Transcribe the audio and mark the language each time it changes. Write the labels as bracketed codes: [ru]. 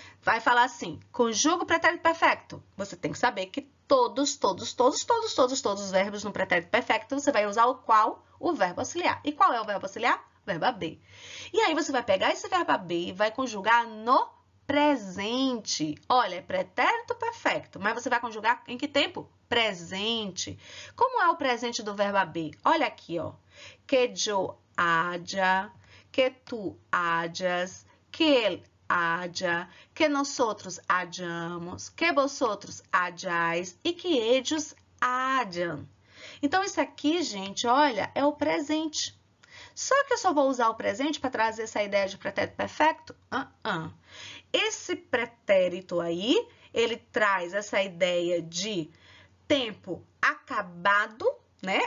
[pt] Vai falar assim, conjuga o pretérito perfeito. Você tem que saber que todos os verbos no pretérito perfeito, você vai usar o qual? O verbo auxiliar. E qual é o verbo auxiliar? O verbo haver. E aí, você vai pegar esse verbo haver e vai conjugar no presente. Olha, é pretérito perfeito, mas você vai conjugar em que tempo? Presente. Como é o presente do verbo haver? Olha aqui, ó. [es] Que yo haya, que tu hayas, que él haya, que nosotros hayamos, que vosotros hayáis e que ellos hayan. [pt] Então, isso aqui, gente, olha, é o presente. Só que eu só vou usar o presente para trazer essa ideia de pretérito perfeito? Esse pretérito aí, ele traz essa ideia de tempo acabado, né?